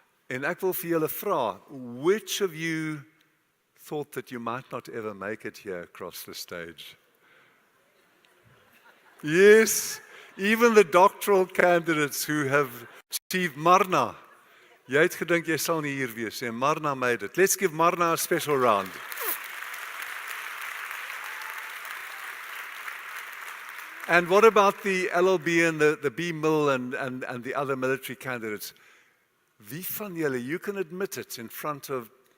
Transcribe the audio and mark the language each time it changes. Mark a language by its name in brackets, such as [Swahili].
[Afrikaans] En ek wil vir julle vra, [English] which of you thought that you might not ever make it here across the stage? Yes, even the doctoral candidates who have achieved Marna. [Afrikaans] Jy het gedink jy sal nie hier wees nie, Marna [English] made it. Let's give Marna a special round. And what about the LLB and the B-Mill and the other military candidates? [Afrikaans] Wie van julle, [English] you can admit it in front of